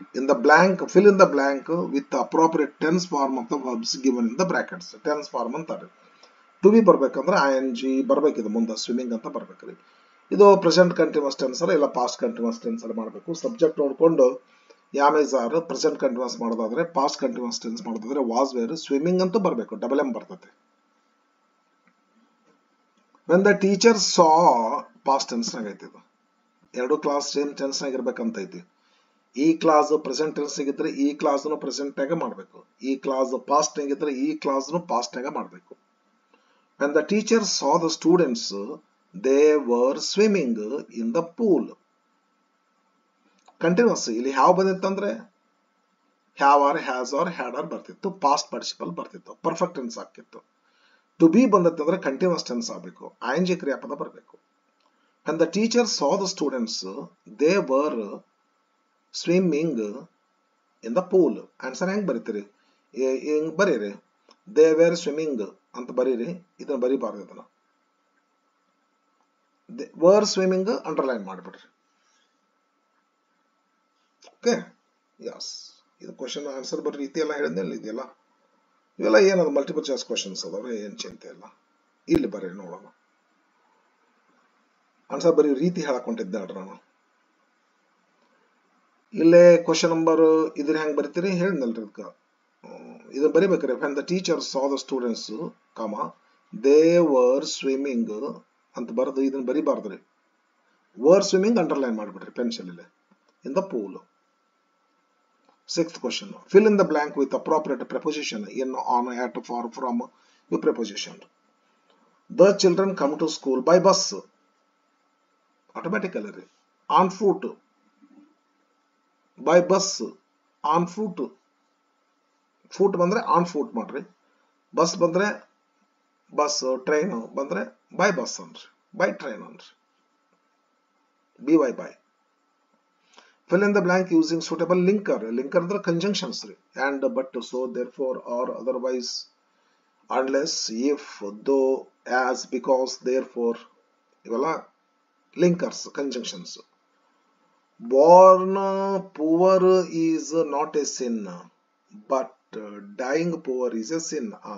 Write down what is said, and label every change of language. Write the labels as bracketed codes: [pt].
[en] In the blank, fill in the blank with the appropriate tense form of the verbs given in the brackets. Tense form ಅಂತಾರೆ. [kn] To B ಬರ್ಬೇಕಂದ್ರೆ ING ಬರ್ಬೇಕಿದೆ ಮುಂದೆ, swimming ಅಂತ ಬರ್ಬೇಕ್ರಿ. ಇದು present continuous tensor ಇಲ್ಲ past continuous tensor ಮಾಡಬೇಕು. Subject ನೋಡ್ಕೊಂಡು ಯಾಮೇಜ್ are present continuous ಮಾಡೋದಾದ್ರೆ, past continuous tense ಮಾಡೋದಾದ್ರೆ ವಾಸ್ ವೇರ್, ಸ್ವಿಮ್ಮಿಂಗ್ ಅಂತೂ ಬರಬೇಕು, ಡಬಲ್ ಎಂ ಬರ್ತದೆ. [en] when the teacher saw [kn] past tense ನಾಗ ಐತಿ. ಇದು ಎರಡು ಕ್ಲಾಸ್ ಸೇಮ್ ಟೆನ್ಸ್ ನಾಗ ಇರ್ಬೇಕಂತ ಐತಿ. ಈ ಕ್ಲಾಸ್ ಪ್ರೆಸೆಂಟ್ ಟೆನ್ಸ್ ಆಗಿದ್ರೆ ಈ ಕ್ಲಾಸ್ ಪ್ರೆಸೆಂಟ್ ನಾಗ ಮಾಡಬೇಕು, ಈ ಕ್ಲಾಸ್ ಪಾಸ್ಟ್ ಆಗಿದ್ರೆ ಈ ಕ್ಲಾಸ್ ಪಾಸ್ಟ್ ನಾಗ ಮಾಡಬೇಕು. [en] When the teacher saw the students, they were swimming in the pool. [kn] Continuous ಇಲ್ಲಿ have ಬಂದಿತ್ತಂದ್ರೆ have R, has R, had R ಬರ್ತಿತ್ತು, ಪಾಸ್ಟ್ ಪಾರ್ಟಿಸಿಪಲ್ ಬರ್ತಿತ್ತು, ಪರ್ಫೆಕ್ಟ್ ಟೆನ್ಸ್ ಆಗ್ತಿತ್ತು. ಟು ಬಿ ಬಂದಿತ್ತಂದ್ರೆ ಕಂಟಿನ್ಯೂಸ್ ಟೆನ್ಸ್ ಆಗಬೇಕು, ING ಕ್ರಿಯಾಪದ ಬರಬೇಕು. [en] When the teacher saw the students, they were swimming in the pool. [kn] Answer ಹೆಂಗ್ ಬರೀತೀರಿ? ಹೆಂಗ್ ಬರೀರಿ? [en] they were swimming [kn] ಅಂತ ಬರೀರಿ, ಇದನ್ನ ಬರೀಬಾರ್ದು. ಇದನ್ನ were swimming underline ಮಾಡಿಬಿಡ್ರಿ. Okay, Yes. ಇದು ಕ್ವಶನ್ ಆನ್ಸರ್ ಬರೀ ರೀತಿ ಎಲ್ಲ ಹೇಳಿದ್ಮೇಲೆ ಇದೆಯಲ್ಲ, ಇವೆಲ್ಲ ಏನದು ಮಲ್ಟಿಪಲ್ ಚಾಯ್ಸ್ ಕ್ವಶನ್ಸ್ ಅದಾವೆ, ಏನ್ ಚಿಂತೆ ಇಲ್ಲ. ಇಲ್ಲಿ ಬರ್ರಿ ನೋಡೋಣ. ಆನ್ಸರ್ ಬರೀ ರೀತಿ ಹೇಳಕೊಂಡಿದ್ದೆ ನೋಡ್ರಿ ನಾನು. ಇಲ್ಲೇ ಕ್ವಶನ್ ನಂಬರ್ ಇದ್ರ ಹೆಂಗ್ ಬರೀತೀರಿ ಹೇಳಿದ್ನಲ್ರಿ. ಇದಕ್ಕೆ ಇದನ್ನ ಬರಿಬೇಕ್ರಿ. [en] when the teacher saw the students, they were swimming [kn] ಅಂತ ಬರೆದು ಇದನ್ನ ಬರಿಬಾರ್ದ್ರಿ. [en] were swimming [kn] ಅಂಡರ್ಲೈನ್ ಮಾಡಿಬಿಡ್ರಿ ಪೆನ್ಸಿಲ್ ಇಲ್ಲಿ, [en] in the pool. Sixth question, fill in the blank with appropriate preposition in, on, at, for, from with preposition. The children come to school by bus. Automatically on foot, by bus, on foot. [kn] Foot ಬಂದ್ರೆ on foot ಮಾಡ್ರಿ, bus ಬಂದ್ರೆ bus, train ಬಂದ್ರೆ by bus ಅನ್ರಿ, by train ಅನ್ರಿ, BY by. [en] fill in the blank using suitable linker. [kn] Linker ಅಂದ್ರೆ conjunctions ರೀ. [en] and, but, so, therefore, or, otherwise, unless, if, though, as, because, therefore, ಇವೆಲ್ಲ linkers, conjunctions. born poor is not a sin, but dying poor is a sin.